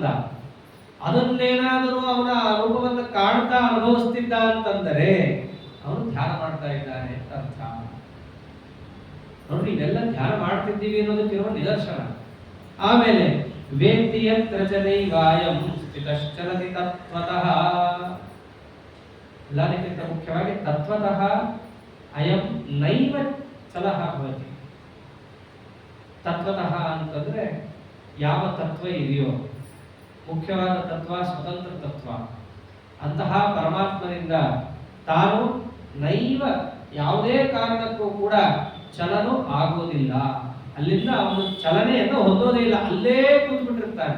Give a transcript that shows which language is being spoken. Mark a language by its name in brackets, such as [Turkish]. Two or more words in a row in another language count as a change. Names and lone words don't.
[Kannada] ಅದನ್ನೇನಾದರೂ ಅವನ ರೂಪವನ್ನು ಕಾಣ್ತಾ ಅನುಭವಿಸ್ತಿದ್ದ ಅಂತಂದರೆ ಅವನು ಧ್ಯಾನ ಮಾಡ್ತಾ ಇದ್ದಾನೆ ಅಂತ ಅರ್ಥ. ನೋಡ್ರಿ, ಇದೆಲ್ಲ ಧ್ಯಾನ ಮಾಡ್ತಿದ್ದೀವಿ ಅನ್ನೋದಕ್ಕಿರುವ ನಿದರ್ಶನ. [Sanskrit] ಆಮೇಲೆ ವೇದ್ಯತ್ರ ಚನೈವಾಯಂ ಸ್ಥಿತಶ್ಚಲತಿ ತತ್ವತಃ. [Kannada] ಎಲ್ಲದಕ್ಕಿಂತ ಮುಖ್ಯವಾಗಿ [Sanskrit] ತತ್ವತಃ ಅಯಂ ನೈವ ಚಲಃ ಭವತಿ. [Kannada] ತತ್ವತಃ ಅಂತಂದ್ರೆ ಯಾವ ತತ್ವ ಇದೆಯೋ, ಮುಖ್ಯವಾದ ತತ್ವ ಸ್ವತಂತ್ರ ತತ್ವ, ಅಂತಹ ಪರಮಾತ್ಮನಿಂದ ತಾನು ನೈವ ಯಾವುದೇ ಕಾರಣಕ್ಕೂ ಕೂಡ ಚಲನೂ ಆಗುವುದಿಲ್ಲ. ಅಲ್ಲಿಂದ ಅವನು ಚಲನೆಯನ್ನು ಹೊಂದೋದೇ ಇಲ್ಲ, ಅಲ್ಲೇ ಕೂತ್ಬಿಟ್ಟಿರ್ತಾನೆ.